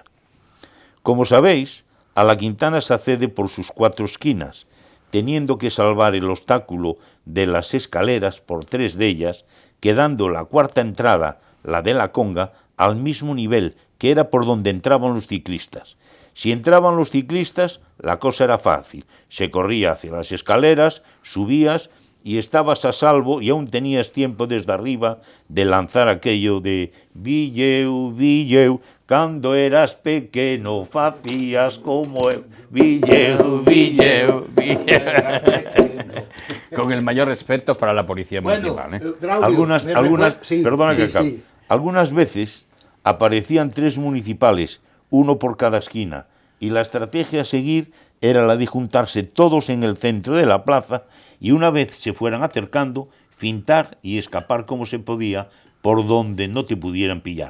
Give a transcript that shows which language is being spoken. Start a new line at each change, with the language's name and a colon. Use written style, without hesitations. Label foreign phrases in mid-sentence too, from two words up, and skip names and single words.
Spanish: Como sabéis, a la Quintana se accede por sus 4 esquinas, teniendo que salvar el obstáculo de las escaleras por 3 de ellas, quedando la 4ª entrada, la de la Conga, al mismo nivel, que era por donde entraban los ciclistas. Si entraban los ciclistas, la cosa era fácil. Se corría hacia las escaleras, subías y estabas a salvo y aún tenías tiempo desde arriba de lanzar aquello de Villeu,
Galician: Villeu, cando eras pequeno facías como eu, Villeu, Villeu.
Spanish: Con el mayor respeto para la policía municipal. Algunas veces aparecían 3 municipales, uno por cada esquina, y la estrategia a seguir era la de juntarse todos en el centro de la plaza y una vez se fueran acercando, fintar y escapar como se podía por donde no te pudieran pillar.